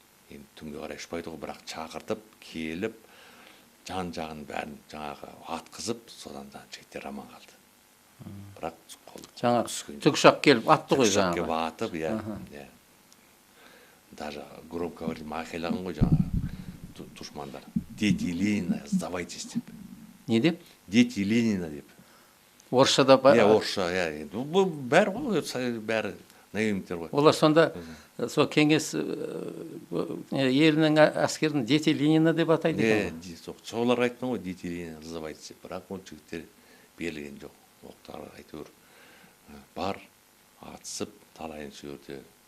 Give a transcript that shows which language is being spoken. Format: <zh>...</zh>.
<kk>Енді түнге қарай ұшпайды ғой, бірақ шақыртып, келіп, жан-жағын бәрін жаңағы атқызып, содан жігіттер аман қалды. Бірақ жаңа тікұшақ келіп атты ғой жаңағы. Тікұшақ келіп атып, иә.</kk> <ru>Даже громко говорит,</ru> <kk>мақайлаған ғой жаңағы душмандар.</kk> <ru>Дети Ленина, сдавайтесь</ru> <kk>деп. Не деп?</kk> <ru>Дети Ленина</ru> <kk>деп. Орысшада бар? Иә, орысша, иә. Бұл бәрі ғой, бәрі наемниктер ғой. Олар сонда сол кеңес елінің әскерін Дети Ленина деп атайды екен. Солар айтқан ғой,</kk> <ru>Дети Ленина, сдавайтесь</ru> <kk>деп. Бірақ ол жігіттер берілген жоқ. Оқтар айтыр бар, атысып, талайын сөйірді.</kk>